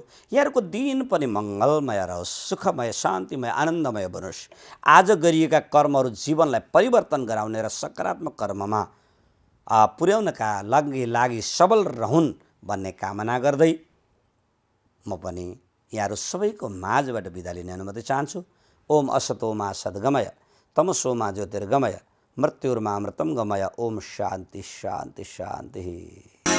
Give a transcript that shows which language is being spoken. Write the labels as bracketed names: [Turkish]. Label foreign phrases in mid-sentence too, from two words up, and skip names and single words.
[Nepali] यहाँहरूको दिन पनि मङ्गलमय रहोस्, सुखमय, शान्तिमय, आनन्दमय बनोस्। आज गरिएका कर्महरू जीवनलाई परिवर्तन गराउने र सकारात्मक कर्ममा पुर्याउनका लागि सबल रहन् भन्ने कामना गर्दै म पनि यहाँहरू सबैको माझबाट बिदा लिने अनुमति चाहन्छु। [Sanskrit] ओम असतोमा सद्गमय, तमसोमा ज्योतिर्गमय, मृत्युर्मा अमृतं गमय। ओम शान्ति शान्ति शान्ति।